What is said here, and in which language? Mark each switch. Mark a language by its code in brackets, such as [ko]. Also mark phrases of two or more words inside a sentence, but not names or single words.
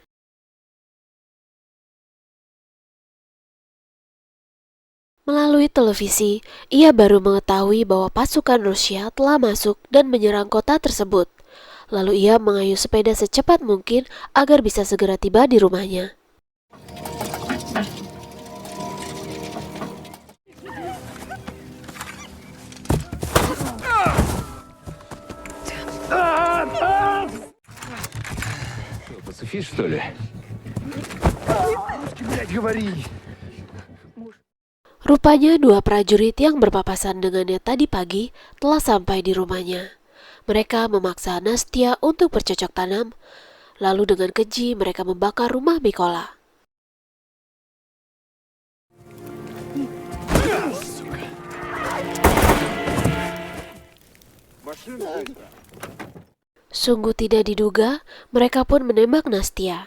[id] Melalui televisi, ia baru mengetahui bahwa pasukan Rusia telah masuk dan menyerang kota tersebut. Lalu ia mengayuh sepeda secepat mungkin agar bisa segera tiba di rumahnya. [ru] Софи, что ли? Русский, блядь, говори! [id] Rupanya dua prajurit yang berpapasan dengannya tadi pagi telah sampai di rumahnya. Mereka memaksa Nastya untuk bercocok tanam, lalu dengan keji mereka membakar rumah Mikola. Sungguh tidak diduga, mereka pun menembak Nastya.